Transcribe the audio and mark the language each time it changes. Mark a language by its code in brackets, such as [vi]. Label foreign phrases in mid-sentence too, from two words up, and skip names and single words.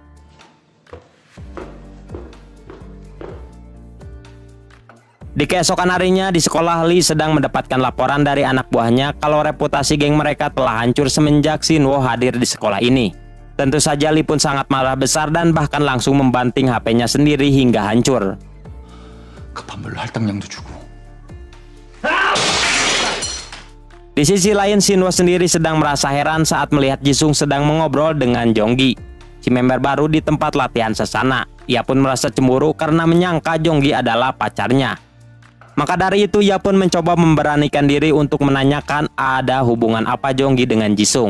[id] Di keesokan harinya di sekolah, Lee sedang mendapatkan laporan dari anak buahnya kalau reputasi geng mereka telah hancur semenjak Shinwo hadir di sekolah ini. Tentu saja Lee pun sangat marah besar dan bahkan langsung membanting HP-nya sendiri hingga hancur. [ko] 급한 물로 할당량도 주고. [id] Di sisi lain, Shinwo sendiri sedang merasa heran saat melihat Jisung sedang mengobrol dengan Jonggi, si member baru di tempat latihan sesana. Ia pun merasa cemburu karena menyangka Jonggi adalah pacarnya. Maka dari itu ia pun mencoba memberanikan diri untuk menanyakan ada hubungan apa Jonggi dengan Jisung.